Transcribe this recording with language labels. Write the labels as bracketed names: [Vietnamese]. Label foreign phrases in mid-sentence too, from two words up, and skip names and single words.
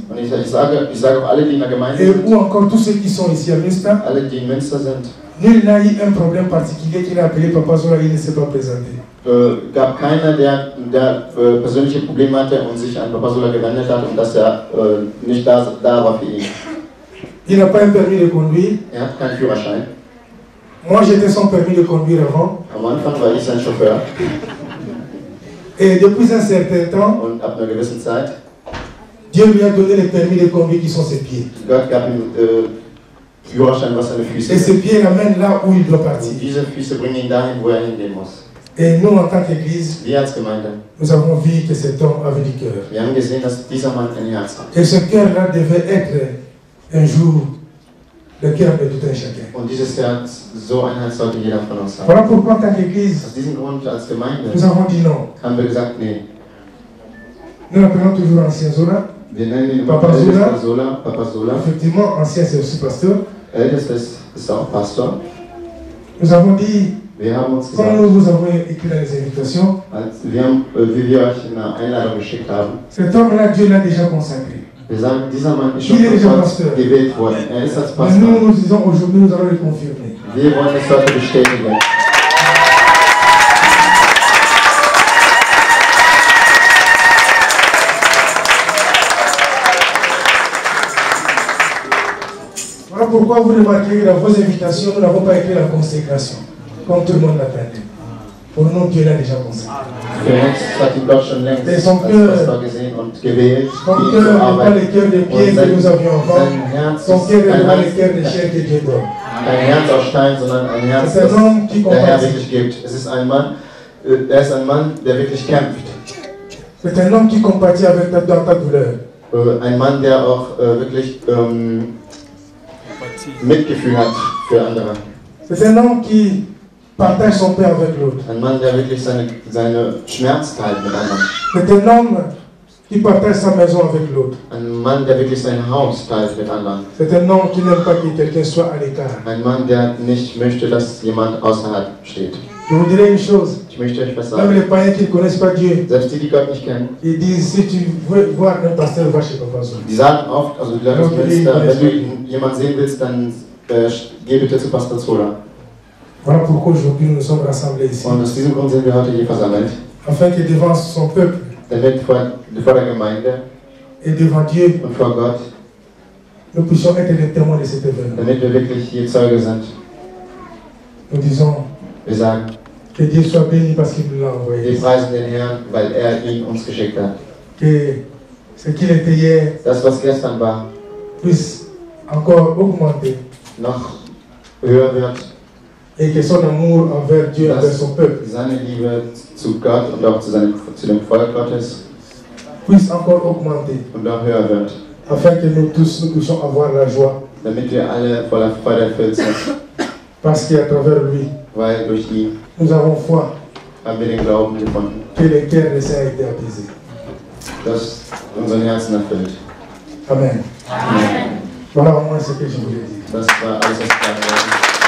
[German] und ich sage auch alle, die in der Gemeinde [French] et ou encore tous ceux qui sont ici à Münster, [German] alle, die in Münster sind, [French] nul n'a eu un problème particulier qu'il a appelé Papa Zola, il ne s'est pas présenté. [German] Gab keiner, der persönliche Probleme hatte und sich an Papa Sola gewendet hat und dass er nicht da war für ihn. [French] Il n'a pas un permis de conduire. [German] Er hat keinen Führerschein. [French] Moi, j'étais son permis de conduire avant. [German] Am Anfang war ich sein Chauffeur. [French] Et depuis un certain temps, [German] und ab einer gewissen Zeit, [French] Dieu lui a donné les permis de conduire qui sont ses pieds. [German] Gott gab ihm Führerschein, was seine Füße. [French] Et ses pieds l'amènent là où il doit partir. [German] Und diese Füße bringen ihn dahin, wo er hingehen muss. [French] Et nous, en tant qu'Église, nous avons vu que cet homme avait du cœur. [German] Wir haben gesehen, dass dieser Mann ein Herz hat. [French] Et ce cœur-là devait être un jour le cœur de tout un chacun. [German] Und dieses Herz, so ein Herz sollte jeder von uns haben. [French] Voilà pourquoi, en tant qu'Église, [German] aus diesem Grund als Gemeinde, [French] nous avons dit non. [German] Haben wir gesagt, nee. [French] Nous l'appelons toujours ancien Zola. [German] Wir nennen ihn Papa Zola. Papa Zola. [French] Effectivement, ancien c'est aussi pasteur. [German] Ältester ist auch Pastor. [French] Nous avons dit, [German] wir haben uns gesagt, [French] quand nous vous avons écrit dans les invitations, [German] wie wir euch eine Einladung geschickt haben, [French] cet homme-là, Dieu l'a déjà consacré. [German] Wir sagen, dieser Mann ist schon gewählt worden. Er ist als Pastor. [French] Mais nous disons aujourd'hui, nous allons le confirmer. [German] Wir wollen es heute bestätigen. [French] Voilà pourquoi vous remarquez dans vos invitations, nous n'avons pas écrit la consécration, comme tout le monde l'attendait. Pour nous, Dieu l'a déjà consacré. Et son cœur n'est pas le cœur de pierre que nous avions avant. Son cœur n'est pas le cœur de chair que Dieu donne. [German] Kein Herz aus Stein, sondern ein Herz, das der Herr wirklich gibt. Es ist ein Mann, er ist ein Mann, der wirklich kämpft. [French] C'est un homme qui compatit avec ta douleur. [German] Ein Mann, der auch wirklich Mitgefühl hat für andere. [French] C'est un homme qui partage son pain avec l'autre. [German] Ein Mann, der wirklich seine Schmerz teilt mit anderen. [French] C'est un homme qui partage sa maison avec l'autre. [German] Ein Mann, der wirklich sein Haus teilt mit anderen. [French] C'est un homme qui n'aime pas que quelqu'un soit à l'écart. [German] Ein Mann, der nicht möchte, dass jemand außerhalb steht. [French] Je vous dirai une chose. [German] Ich möchte euch was sagen. [French] Même les païens qui ne connaissent pas Dieu, [German] selbst die Gott nicht kennen, [French] ils disent, si tu veux voir un pasteur, va chez Papa Zola. [German] Die sagen oft, also die Leute aus Münster, wenn du jemanden sehen willst, dann geh bitte zu Pastor Zola. [French] Voilà pourquoi aujourd'hui nous sommes rassemblés ici. [German] Und aus diesem Grund sind wir heute hier versammelt. [French] Afin que devant son peuple, [German] damit vor der Gemeinde [French] et devant Dieu, [German] und vor Gott, [French] nous puissions être les témoins de cet événement. [German] Damit wir wirklich hier Zeuge sind. [French] Nous disons, [German] wir sagen, [French] que Dieu soit béni parce qu'il nous l'a envoyé. [German] Wir preisen den Herrn, weil ihn uns geschickt hat. [French] Que ce qu'il était hier, [German] das was gestern war, [French] puisse encore augmenter. [German] Noch höher wird. [French] Et que son amour envers Dieu, envers son peuple, [German] seine Liebe zu Gott und auch zu dem Volk Gottes, [French] puisse encore augmenter. [German] Und auch höher wird. [French] Afin que nous tous nous puissions avoir la joie. [German] Damit wir alle voller Freude erfüllt sind. [French] Parce qu'à travers lui, [German] weil durch ihn, [French] nous avons foi. [German] Haben wir den Glauben gefunden. [French] Que le cœur des saints a été apaisé. [German] Das unseren Herzen erfüllt. Amen. Amen. [French] Voilà au moins ce que je voulais dire. [German] Das war alles, was ich sagen wollte.